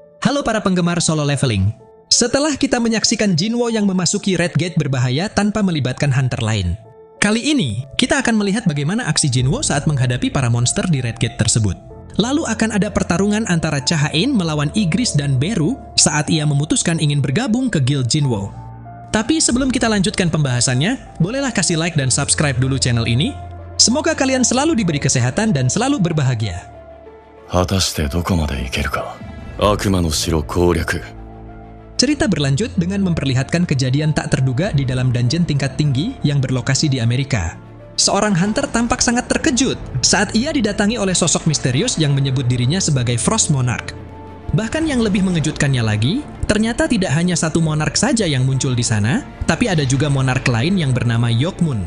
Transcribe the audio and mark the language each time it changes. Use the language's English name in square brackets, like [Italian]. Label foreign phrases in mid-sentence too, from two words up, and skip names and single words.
[Indonesian] Halo para penggemar solo leveling. Setelah kita menyaksikan Jinwo yang memasuki Red Gate berbahaya tanpa melibatkan hunter lain, kali ini kita akan melihat bagaimana aksi Jinwo saat menghadapi para monster di Red Gate tersebut. Lalu akan ada pertarungan antara Cha-Hain melawan Igris dan Beru saat ia memutuskan ingin bergabung ke Guild Jinwo. Tapi sebelum kita lanjutkan pembahasannya, bolehlah kasih like dan subscribe dulu channel ini. Semoga kalian selalu diberi kesehatan dan selalu berbahagia. [Japanese] 果たしてどこまで行けるか。悪魔の城攻略。 [Indonesian] Cerita berlanjut dengan memperlihatkan kejadian tak terduga di dalam dungeon tingkat tinggi yang berlokasi di Amerika. Seorang hunter tampak sangat terkejut saat ia didatangi oleh sosok misterius yang menyebut dirinya sebagai Frost Monarch. Bahkan yang lebih mengejutkannya lagi, ternyata tidak hanya satu monark saja yang muncul di sana, tapi ada juga monark lain yang bernama Yokmun.